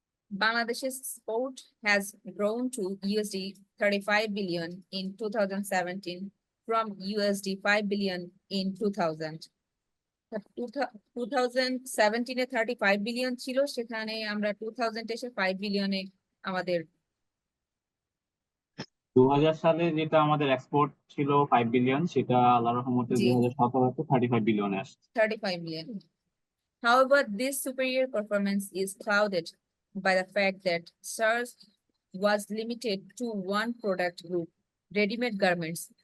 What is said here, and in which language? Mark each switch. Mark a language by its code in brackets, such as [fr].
[en] Bangladesh's export has grown to USD 35 billion in 2017 from USD 5 billion in 2000. [bn] 2017 A 35 billion ছিল, সেখানে আমরা 2000 এসে 5 বিলিয়নে আমাদের 2000 সালে যেটা আমাদের এক্সপোর্ট ছিল 5 বিলিয়ন, সেটা আল্লাহর রহমতে জি 2017-তে 35 বিলিয়নে আসছে। [en] 35 billion. However, this superior performance is clouded by the fact that SARS was limited to one product group, ready-made garments.